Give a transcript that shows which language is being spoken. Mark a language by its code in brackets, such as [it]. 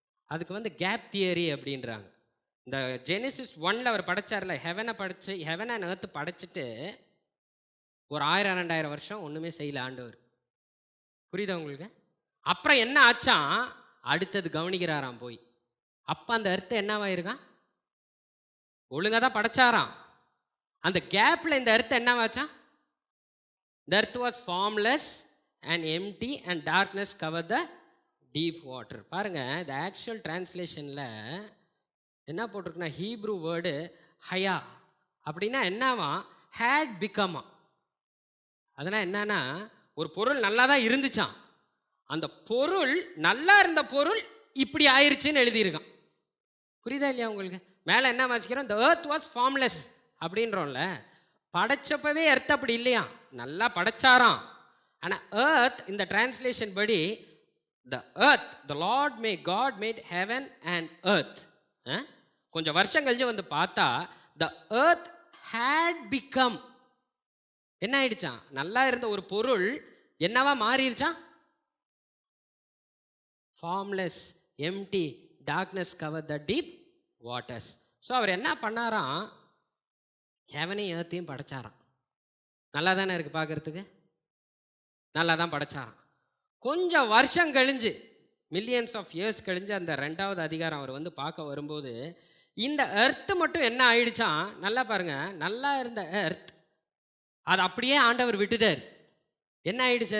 [ta] அதுக்கு வந்து gap theory அப்படின்றாங்க. இந்த ஜெனிசிஸ் 1 அவர் படைச்சார்ல, ஹெவனை படைச்சு, ஹெவன் அண்ட் எர்த் படைச்சிட்டு ஒரு 1000-2000 வருஷம் ஒன்றுமே செய்யல ஆண்டவர். புரியுதா உங்களுக்கு? அப்புறம் என்ன ஆச்சான்? அடுத்தது கவனிக்கிறாராம் போய். அப்போ அந்த எர்த்து என்னவாயிருக்கான்? ஒழுங்காக தான் படைச்சாராம். அந்த கேப்பில் இந்த earth என்னவாச்சான்? [en] The earth was formless and empty and darkness covered the deep water. [ta] பாருங்க, இந்த ஆக்சுவல் டிரான்ஸ்லேஷனில் என்ன போட்டிருக்குன்னா, ஹீப்ரூ வேர்டு ஹயா அப்படின்னா என்னவா? ஹேட் பிகமா. அதனால் என்னன்னா, ஒரு பொருள் நல்லா தான் இருந்துச்சான், அந்த பொருள் நல்லா இருந்த பொருள் இப்படி ஆயிடுச்சுன்னு எழுதியிருக்கான். புரியுதா இல்லையா உங்களுக்கு? மேலே என்ன வாசிக்கிறோம்? [en] The earth was formless [ta] அப்படின்றோம்ல, படைச்சப்பவே earth அப்படி இல்லையா, நல்லா படைச்சாராம். ஆனால் [en] earth [ta] இந்த டிரான்ஸ்லேஷன் படி [en] the earth, the Lord made, God made heaven and earth. [ta] கொஞ்சம் வருஷம் கழிச்சு வந்து பார்த்தா [en] the earth had become, [ta] என்ன ஆயிடுச்சான்? நல்லா இருந்த ஒரு பொருள் என்னவா மாறிடுச்சான்? [en] formless, empty, darkness covered the deep waters. [ta] So அவர் என்ன பண்ணாராம்? ஹெவனையும் ஏர்த்தையும் படைச்சாராம். நல்லா தானே இருக்குது பார்க்குறதுக்கு, நல்லா தான் படைச்சாராம். கொஞ்சம் வருஷம் கழிஞ்சு, மில்லியன்ஸ் ஆஃப் இயர்ஸ் கழிஞ்சு அந்த 2வது அதிகாரம் அவர் வந்து பார்க்க வரும்போது இந்த எர்த்து மட்டும் என்ன ஆயிடுச்சான்? நல்லா பாருங்கள், நல்லா இருந்த எர்த் அது அப்படியே ஆண்டவர் விட்டுட்டார். என்ன ஆயிடுச்சு?